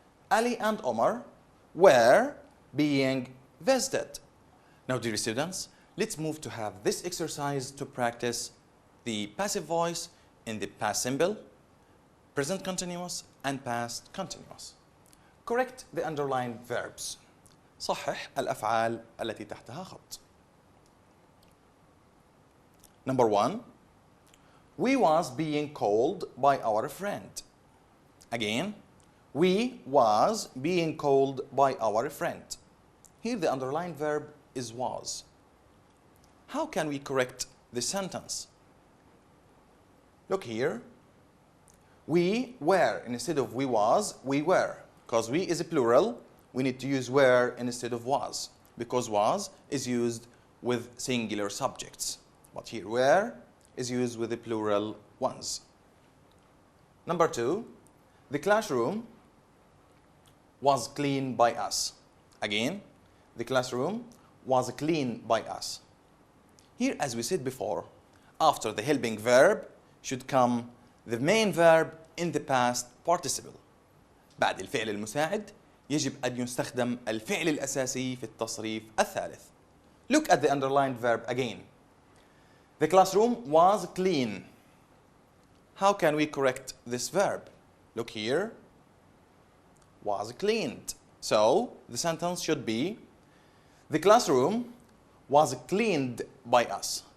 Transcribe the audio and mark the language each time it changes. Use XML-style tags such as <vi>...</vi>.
<en>Ali and Omar were being visited. Now, dear students, let's move to have this exercise to practice the passive voice in the past simple, present continuous, and past continuous. Correct the underlined verbs.</en> <ar>صحح الأفعال التي تحتها خط.</ar> <en>Number 1, we was being called by our friend. Again, we was being called by our friend. Here the underlined verb is was. How can we correct this sentence? Look here. We were instead of we was, we were. Because we is a plural, we need to use were instead of was. Because was is used with singular subjects. But here were is used with the plural ones. Number 2, the classroom was cleaned by us. Again, the classroom was cleaned by us. Here, as we said before, after the helping verb should come the main verb in the past participle.</en> <ar>بعد الفعل المساعد يجب أن يستخدم الفعل الأساسي في التصريف الثالث.</ar> <en>Look at the underlined verb again. The classroom was clean. How can we correct this verb? Look here. Was cleaned. So the sentence should be the classroom was cleaned by us.</en>